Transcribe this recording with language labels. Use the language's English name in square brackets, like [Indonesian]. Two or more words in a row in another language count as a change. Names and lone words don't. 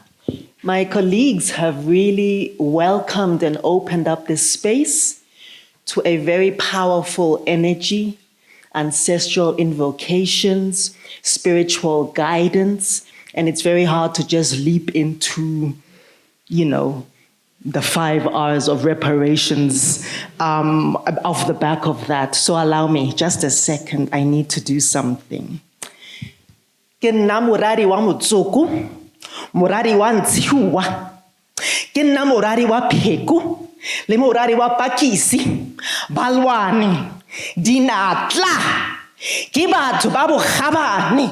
[English] My colleagues have really welcomed and opened up this space to a very powerful energy, ancestral invocations, spiritual guidance, and it's very hard to just leap into, you know, the 5 R's of reparations off the back of that. So allow me just a second, I need to do something. [Southern Sotho] Ke nna moradi wa Motsoko, moradi wa Ntshiwa, ke nna moradi wa Pheko, le moradi wa Pakisi, Balwane, Dinatla, Ke batho ba bokgabane.